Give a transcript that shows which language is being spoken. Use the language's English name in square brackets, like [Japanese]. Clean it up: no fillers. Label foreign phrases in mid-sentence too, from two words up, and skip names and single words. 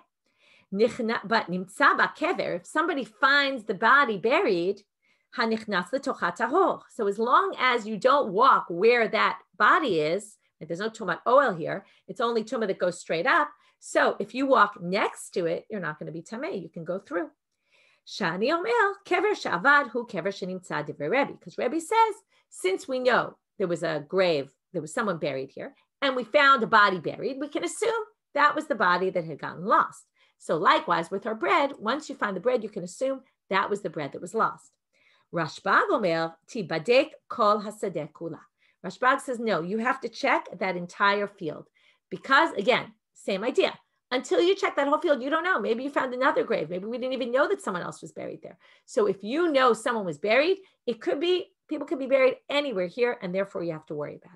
[English] But [Hebrew] נמצא בקבר, [English] if somebody finds the body buried, so as long as you don't walk where that body is, there's no tumat oil here, it's only tumah that goes straight up. So if you walk next to it, you're not going to be tameh. You can go through. [Hebrew] שני אומר קבר שאבד הוא קבר שנמצא דברי רבי, [English] because Rebbe says, since we know there was a grave, there was someone buried here, and we found a body buried, we can assume that was the body that had gotten lost. So likewise with our bread, once you find the bread, you can assume that was the bread that was lost. [Hebrew] רשב״ג אומר תיבדק כל השדה כולה. [English] Rashbag says, no, you have to check that entire field, because again, same idea. Until you check that whole field, you don't know. Maybe you found another grave. Maybe we didn't even know that someone else was buried there. So if you know someone was buried, it could be, people could be buried anywhere here, and therefore you have to worry about it.